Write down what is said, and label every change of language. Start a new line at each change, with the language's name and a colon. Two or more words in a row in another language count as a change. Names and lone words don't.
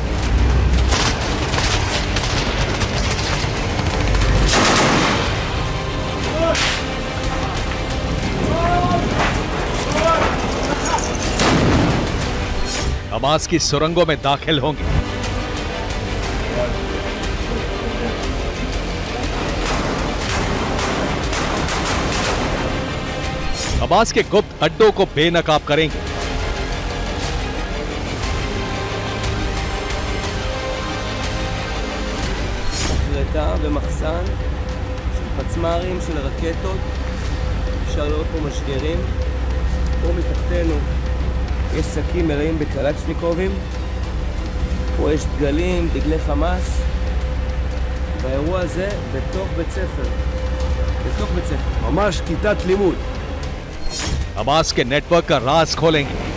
Hindi: हमास की सुरंगों में दाखिल होंगे। हमास के गुप्त अड्डों को बेनकाब करेंगे।
Hebrew: ומחסן של פצמ"רים, של רקטות, אפשר לראות פה משגרים, פה מתחתנו יש שקים מלאים בקלצ'ניקובים, פה יש דגלים, דגלי חמאס, והאירוע הזה בתוך בית ספר, ממש כיתת לימוד.
Hindi: हमास के नेटवर्क का राज खोलेंगे।